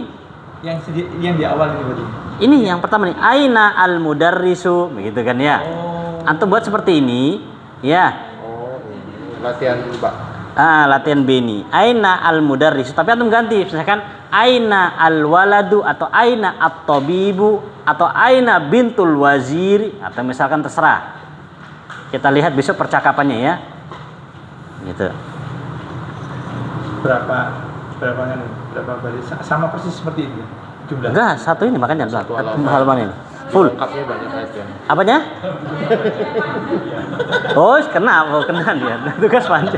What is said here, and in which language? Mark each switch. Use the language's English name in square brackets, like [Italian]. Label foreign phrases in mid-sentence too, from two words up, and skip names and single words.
[Indonesian] Yang di awal ini berarti. Ini yang pertama nih, [Arabic] أين المدرس, [Indonesian] begitu kan ya. Antum buat seperti ini, ya. Oh, latihan Pak. Latihan B ini. [Arabic] أين المدرس. [Indonesian] Tapi antum ganti, misalkan [Arabic] أين الولد [Indonesian] atau [Arabic] أين الطبيب [Indonesian] atau [Arabic] أين بنت الوزير [Indonesian] atau misalkan terserah. Kita lihat besok percakapannya ya. Gitu. Berapa baris? Sama persis seperti itu jumlah. Enggak, satu ini makanya Satu halaman ini. Full. Lengkapnya banyak aja. Apanya? Oh, kena dia. Tugas panjang.